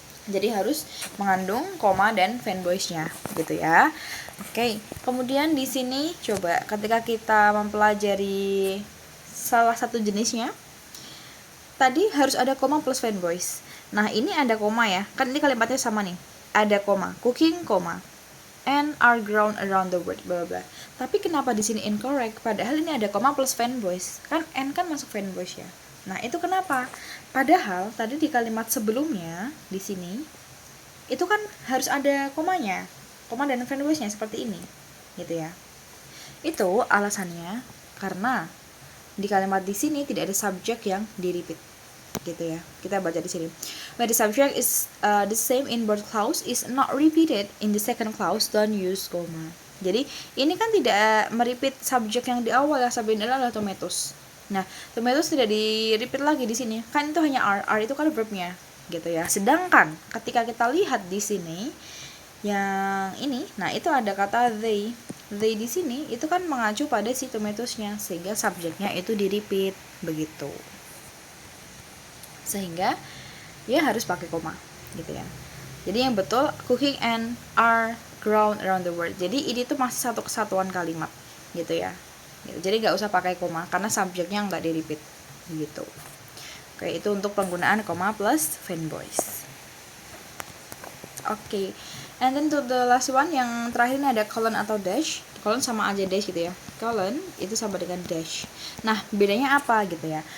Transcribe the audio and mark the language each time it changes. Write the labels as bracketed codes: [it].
[id] Jadi harus mengandung koma dan fanboys-nya gitu ya. Oke, kemudian di sini coba ketika kita mempelajari salah satu jenisnya, tadi harus ada koma plus fanboys. Nah, ini ada koma ya. Kan ini kalimatnya sama nih. Ada koma, cooking koma, [en] and are ground around the world, [id] bla bla. Tapi kenapa di sini incorrect? Padahal ini ada koma plus fanboys. Kan n kan masuk fanboys ya. Nah, itu kenapa? Padahal tadi di kalimat sebelumnya di sini itu kan harus ada komanya. Koma dan fanboysnya seperti ini. Gitu ya. Itu alasannya karena di kalimat di sini tidak ada subjek yang di-repeat. Gitu ya. Kita baca di sini. [en] When the subject is the same in both clause is not repeated in the second clause, don't use comma. [id] Jadi ini kan tidak merepeat subjek yang di awal ya, subjek adalah tomatoes. Nah, tomatoes tidak di-repeat lagi di sini. Kan itu hanya are itu kan verbnya, gitu ya. Sedangkan ketika kita lihat di sini yang ini, nah itu ada kata they. They di sini itu kan mengacu pada si tomatoesnya, sehingga subjeknya itu di-repeat begitu. Sehingga ya harus pakai koma gitu ya. Jadi yang betul [en] cooking and are ground around the world. [id] Jadi ini tuh masih satu kesatuan kalimat gitu ya. Jadi nggak usah pakai koma karena subjeknya nggak di-repeat gitu. Oke, itu untuk penggunaan koma plus fanboys. Oke, [en] and then to the last one, [id] yang terakhir ini ada colon atau dash. Colon sama aja dash gitu ya. Colon itu sama dengan dash. Nah, bedanya apa gitu ya?